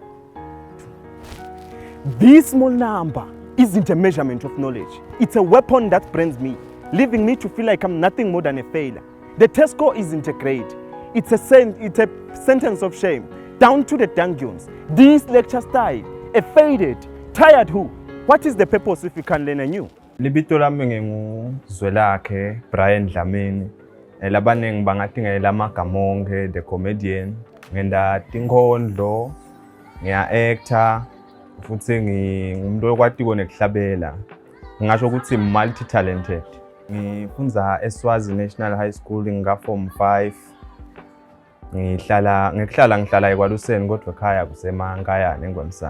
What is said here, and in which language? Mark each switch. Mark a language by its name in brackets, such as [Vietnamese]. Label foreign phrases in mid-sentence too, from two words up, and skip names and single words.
[English] This small number isn't a measurement of knowledge. It's a weapon that burns me, leaving me to feel like I'm nothing more than a failure. The test score isn't a grade. It's a sentence of shame, down to the dungeons. This lecture style, a faded, tired who? What is the purpose if you can learn anew? [Swati] Libito lami nginguzwelakhe Brian Dlamini. Labanengi bangathi ngela Magamonke [English] the comedian. [Swati] Ngenda tinkondlo, ngiya-actor, futhi ngumuntu okwatiko nekuhlabela. Ngingasho ukuthi [English] multi talented. [Swati] Ngifundza eSwazi National High School form 5. Ngihlala eKwaluseni kodwa ekhaya kuseMankayane eNgwamsana.